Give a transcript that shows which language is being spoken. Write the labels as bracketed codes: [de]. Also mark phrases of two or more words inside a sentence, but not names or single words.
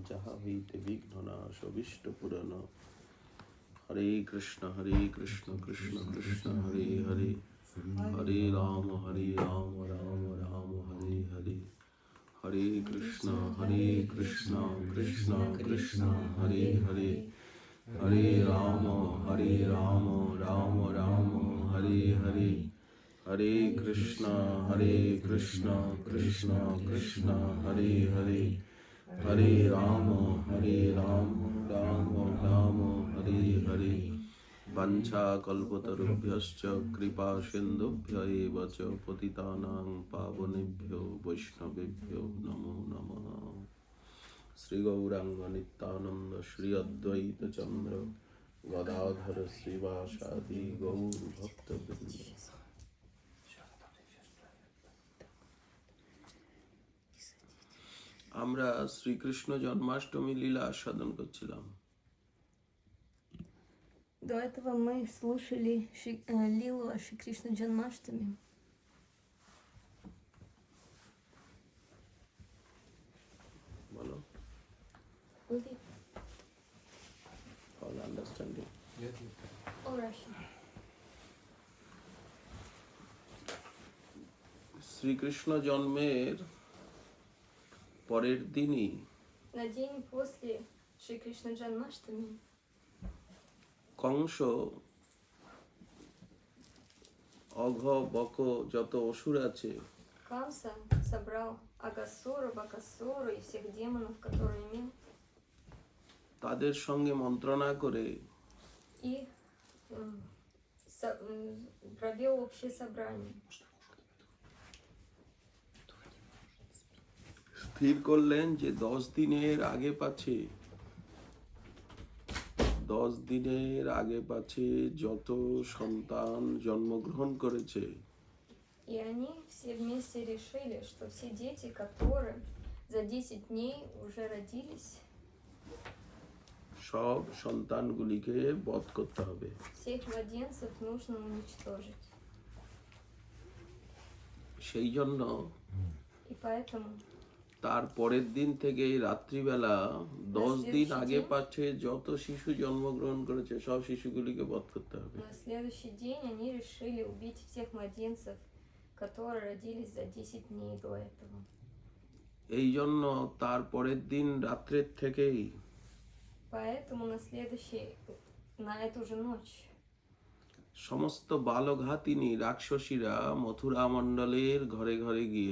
[bn] যাহা হইতে বিঘ্ন নাশ অভীষ্ট পূরণ। [sa] হরে কৃষ্ণ কৃষ্ণ কৃষ্ণ হরে হরে, হরে রাম রাম রাম হরে হরে। হরে কৃষ্ণ কৃষ্ণ কৃষ্ণ হরে হরে, হরে রাম রাম রাম হরে হরে। হরে কৃষ্ণ কৃষ্ণ কৃষ্ণ হরে হরে, হরে রাম রাম রাম হরে হরে। বাঞ্ছা কল্পতরুভ্যশ্চ কৃপা সিন্ধুভ্য এব চ পতিতানাং পাবনেভ্যো বৈষ্ণবেভ্যো নমো নমঃ। শ্রী গৌরাঙ্গ নিত্যানন্দ শ্রী অদ্বৈত চন্দ্র গদাধর শ্রীবাসাদি গৌর ভক্তবৃন্দ। [bn] আমরা শ্রীকৃষ্ণ জন্মাষ্টমী লীলা আস্বাদন করছিলাম। [ru] До этого мы слушали лилу о Шри Кришна Джанмаштами. [bn] বলো, [en] all understanding? All Russian. [bn] শ্রীকৃষ্ণ জন্মের পরের দিনই [ru] На день после Шри Кришна Джанмаштами [bn] কংস অঘ বক যত অসুর আছে [ru] Камса собрал Агасуру, Бакасуру и всех демонов, которые имел, [bn] তাদের সঙ্গে মন্ত্রণা করে [ru] и провел общее собрание. [bn] স্থির করলেন যে 10 দিনের আগে পাছে 10 দিনের আগে পাছে যত সন্তান জন্মগ্রহণ করেছে [ru] И они все вместе решили, что все дети, которые за 10 дней уже родились, [bn] সব সন্তানগুলিকে বধ করতে হবে। [ru] всех младенцев нужно уничтожить. [bn] সেই জন্য [ru] И поэтому [bn] তার পরের দিন থেকে রাত্রিবেলা 10 দিন আগে পাচ্ছে যত শিশু জন্মগ্রহণ করেছে সব শিশুগুলিকে বধ করতে হবে। [ru] на следующий день они решили убить всех младенцев, которые родились за 10 дней до этого. [bn] এই জন্য তার পরের দিন রাত্রের থেকেই [ru] Поэтому на эту же ночь [bn] সমস্ত বালঘাতিনী রাক্ষসীরা মথুরা মণ্ডলের ঘরে ঘরে গিয়ে